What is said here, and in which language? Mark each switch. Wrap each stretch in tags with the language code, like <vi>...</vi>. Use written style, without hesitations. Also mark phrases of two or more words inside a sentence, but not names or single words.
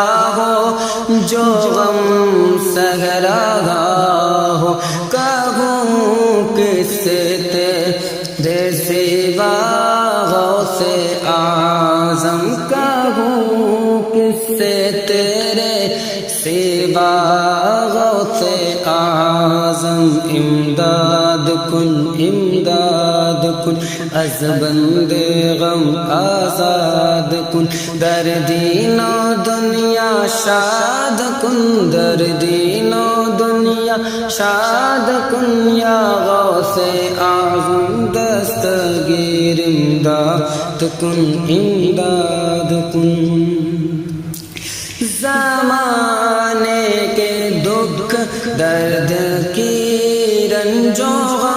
<ur>ہو جو غم سہ رہا ہو کہوں کس سے تیرے سوا غوث اعظم کہوں کس سے تیرے سوا غوث اعظم</ur> <fa>امداد کن از بند غم آزاد کن، در دین و دنیا شاد کن، در دین و دنیا شاد کن، یا غوث اعظم دستگیر امداد کن، امداد کن۔</fa> <ur>زمانے کے دکھ درد کی رنج و غم</ur>